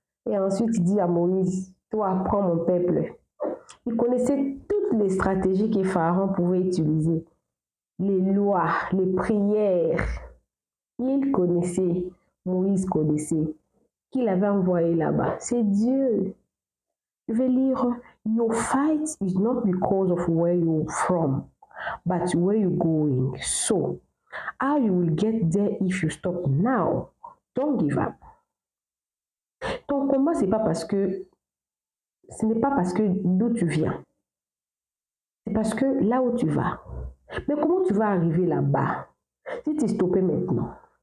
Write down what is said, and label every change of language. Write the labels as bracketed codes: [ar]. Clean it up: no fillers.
[fr] Et ensuite, il dit à Moïse, toi, prends mon peuple. Il connaissait toutes les stratégies que Pharaon pouvait utiliser, les lois, les prières. Il connaissait, Moïse connaissait, qu'il avait envoyé là-bas. C'est Dieu. Je vais lire, [en] your fight is not because of where you're from, but where you're going. So, how you will get there if you stop now? Don't give up. [fr] Ton combat, ce n'est pas parce que d'où tu viens. C'est parce que là où tu vas. Mais comment tu vas arriver là-bas si tu es stoppé maintenant?